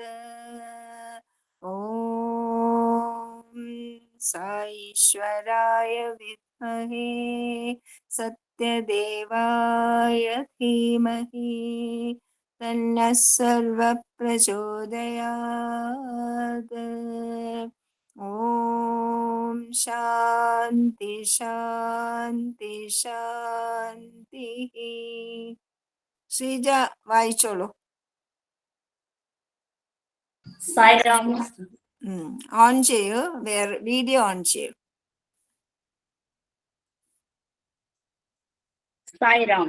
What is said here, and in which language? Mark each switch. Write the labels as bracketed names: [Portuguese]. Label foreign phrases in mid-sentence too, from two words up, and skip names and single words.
[Sanskrit] ॐ साईश्वराय विद्महे सत्यदेवाय धीमहि तन्नः सर्वः प्रचोदयात्। ॐ शान्ति शान्ति शान्तिः। [Malayalam] ശ്രീജ വായിച്ചോളൂ. സായിറാം. ഓൺ ചെയ്യൂ, വീഡിയോ ഓൺ ചെയ്യൂ. സായിറാം.